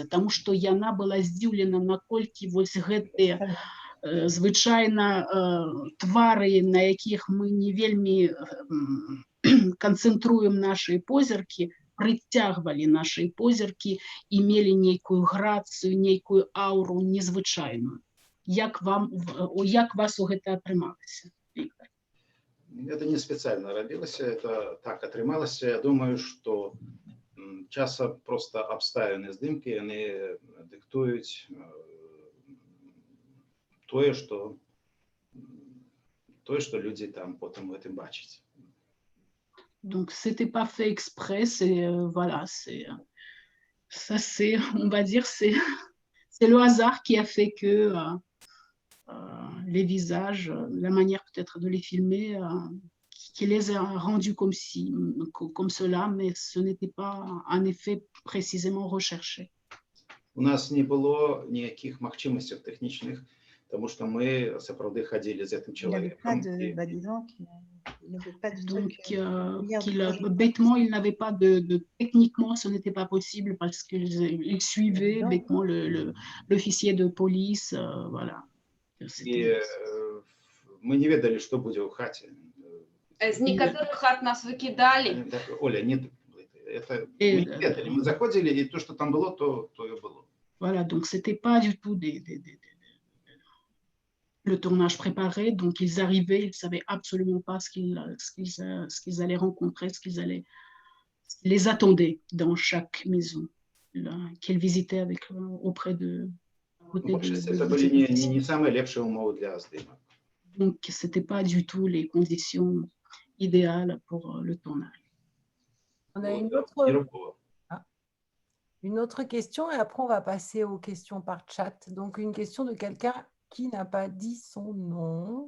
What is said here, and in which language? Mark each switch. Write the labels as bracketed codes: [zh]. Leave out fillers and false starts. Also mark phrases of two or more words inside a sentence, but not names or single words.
[be] Таму што яна была здзіўлена, наколькі вось гэтыя звычайна твары, на якіх мы не вельмі канцэнтруем нашы позіркі, прыцягвалі нашы позіркі і мелі нейкую грацыю, нейкую ауру незвычайную. Як вас у гэта атрымалася, Віктор? [ru] Это не специально робилось, это так атрымалось. Я думаю, что часа просто [be] обставины здымки, [ru] они диктуют тое, что люди там потом в этом бачат. [fr] Donc, c'était pas fait exprès, c'est, voilà, on va dire, c'est le hasard qui a fait que les visages, la manière peut-être de les filmer, qui les a rendus comme cela, mais ce n'était pas un effet précisément recherché. [ru] У нас не было никаких [be] магчимостей техничных, [ru] потому что мы сапраўды ходили за этим человеком. [fr] Donc, bêtement, il n'avait pas techniquement, ce n'était pas possible parce qu'il suivait bêtement l'officier de police, voilà. [ru] И мы не ведали, что будет в хате. Из некоторых хат нас выкидали. Оля, нет, это мы не ведали. Мы заходили, и то, что там было, то и было. [fr] Voilà, donc c'était pas du tout le tournage préparé, donc ils arrivaient, ils savaient absolument pas ce qu'ils allaient rencontrer, ce qu'ils les attendait dans chaque maison qu'ils visitaient auprès de. [ru] Это были не самые [be] лепшие умовы для здыма. [fr] Donc c'était pas du tout les conditions idéales pour le tournage. On a une autre question et après on va passer aux questions par chat. Donc une question de quelqu'un qui n'a pas dit son nom.